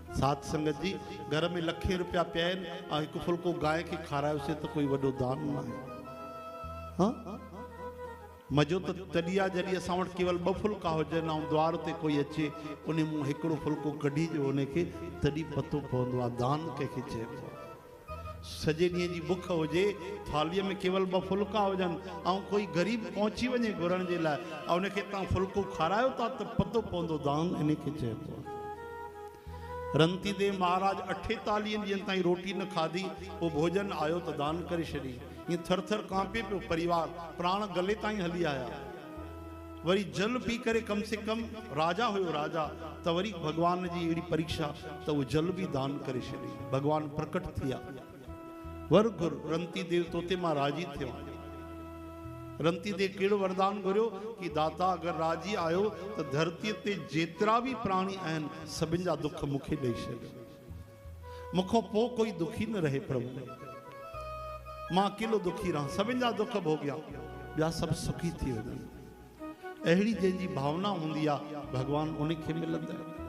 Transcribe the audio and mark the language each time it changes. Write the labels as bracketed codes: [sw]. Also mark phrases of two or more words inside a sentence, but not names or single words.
[sd] साध संगत जी घर में लखे रुपया पिया आहिनि एक फुल्को गाय के खारायोसीं तो कोई वॾो दान न आहे। हाँ मजो तो तॾहिं आहे जॾहिं असां वटि केवल 2 फुल्का हुजनि ऐं द्वार ते कोई अचे उन मूं हिकिड़ो फुल्को कढी ॾियो उनखे, तॾहिं पतो पवंदो आहे दान कंहिंखे चइबो आहे। सॼे ॾींहं जी बुख हुजे थालीअ में केवल 2 फुल्का हुजनि ऐं कोई ग़रीब पहुची वञे घुरण जे लाइ ऐं उनखे तव्हां फुल्को खारायो था त पतो पवंदो दान इनखे चइबो आहे। रंती देव महाराज 48 ॾींहंनि ताईं रोटी न खाधी, वो भोजन आयो तो दान करे छॾी। ये थर थर कांपे पियो परिवार, प्राण गले ताईं हली आया। वरी जल पी करे [hi] कम से कम [sd] राजा हुयो राजा त वरी भगवान जी अहिड़ी परीक्षा त वो जल भी दान करे छॾी। भगवान प्रकट थिया वर गुर रंती देव तोते मां राजी थियो। रंती देव कहिड़ो वरदान घुरियो कि दाता अगर राजी आयो तो धरती ते जेतिरा भी प्राणी आहिनि सभिनि जा दुख मूंखे ॾेई छॾियो। मूंखों पोइ कोई दुखी न रहे प्रभु, मां अकेलो दुखी रहा, सभिनि जा दुख भोगिया, ॿिया सभु सुखी थी वञनि। अहिड़ी जंहिंजी भावना हूंदी आहे भगवान उनखे मिलंदा आहिनि।